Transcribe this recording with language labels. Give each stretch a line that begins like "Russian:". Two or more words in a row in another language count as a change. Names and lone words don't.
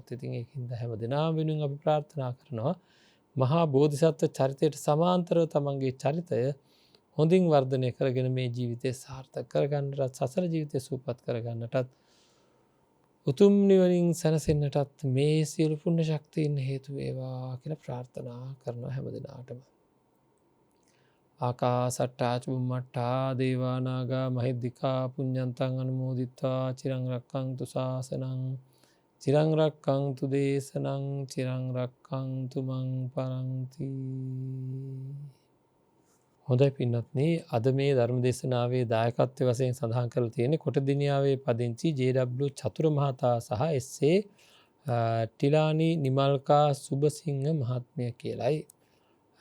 Sinhala: ඉතින් ඒකින්ද හැම දිනම වෙනුවෙන් අපි ප්‍රාර්ථනා කරනවා මහා බෝධිසත්ව චරිතයට සමාන්තරව තමන්ගේ චරිතය හොඳින් වර්ධනය කරගෙන මේ ජීවිතය සාර්ථක කරගන්නටත් සසර ජීවිතය සූපපත් කරගන්නටත් උතුම් නිවනින් සැනසෙන්නටත් මේ සියලු පුණ්‍ය ශක්තියින් හේතු වේවා කියලා ප්‍රාර්ථනා කරනවා හැම දිනාටම.
Pali: ආකාසට්ටා චුම්මට්ටා දේවා නාග මහිද්దికා පුඤ්ඤන්තං අනුමෝදිත්වා චිරං රක්ඛන්තු ශාසනං චිරං රක්ඛන්තු දේශනං චිරං රක්ඛන්තු මං පරන්ති.
Sinhala: හොඳයි පින්වත්නි අද මේ ධර්ම දේශනාවේ දායකත්වයේ වශයෙන් සඳහන් කරලා තියෙන්නේ කොටදිනියාවේ පදිංචි ජේ.ඩබ්ලිව් චතුර මහතා සහ එස්.ඒ. ටිලානි නිමල්කා සුබසිංහ මහත්මිය කියලයි.